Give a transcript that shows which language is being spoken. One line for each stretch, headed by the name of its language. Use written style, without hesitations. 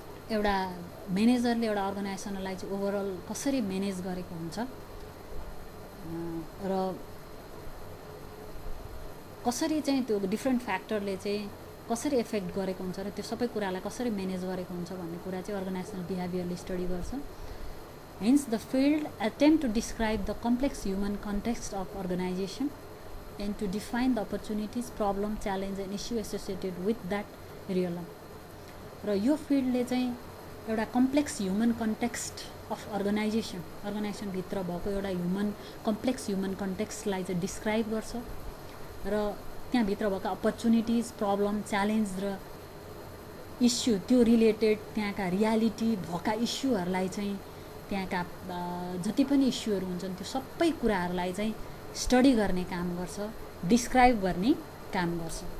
Nepali: एउटा म्यानेजरले एउटा अर्गनाइजेसनलाई चाहिँ ओभरअल कसरी म्यानेज गरेको हुन्छ र कसरी चाहिँ त्यो डिफ्रेन्ट फ्याक्टरले चाहिँ कसरी इफेक्ट गरेको हुन्छ र त्यो सबै कुरालाई कसरी म्यानेज गरेको हुन्छ भन्ने कुरा चाहिँ अर्गनाइजेसनल बिहेभियरले स्टडी गर्छ.
English: Hence, the field attempt to describe the complex human context of organization and to define the opportunities, problem, challenge and issue associated with that realm.
Nepali: र यो फिल्डले चाहिँ एउटा complex human context of organisation भित्र भएको एउटा complex human कन्टेक्स्टलाई चाहिँ describe गर्छ र त्यहाँभित्र भएका अपर्च्युनिटिज, प्रब्लम, च्यालेन्ज र इस्यु त्यो रिलेटेड त्यहाँका रियालिटी भएका इस्युहरूलाई चाहिँ त्यहाँका जति पनि इस्युहरू हुन्छन् त्यो सबै कुराहरूलाई चाहिँ स्टडी गर्ने काम गर्छ, डिस्क्राइब गर्ने काम गर्छ.